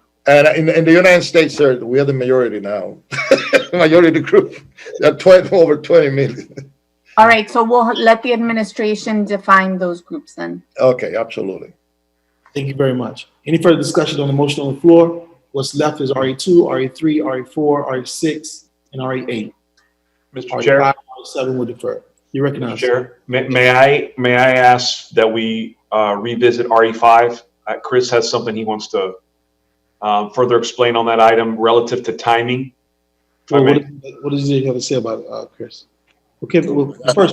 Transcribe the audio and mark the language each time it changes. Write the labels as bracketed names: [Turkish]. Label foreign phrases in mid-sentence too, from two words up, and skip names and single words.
[English] And in the United States, sir, we are the majority now. Majority group. There are over 20 million. all right, so we'll let the administration define those groups then. Okay, absolutely. Thank you very much. Any further discussion on the motion on the floor? What's left is RE2, RE3, RE4, RE6, and RE8. Mr. Chair. RE5, RE7 will defer. You recognize. Mr. Chair, may I ask that we revisit RE5? Chris has something he wants to further explain on that item relative to timing. Well, what does he have to say about Chris? Okay, well, first,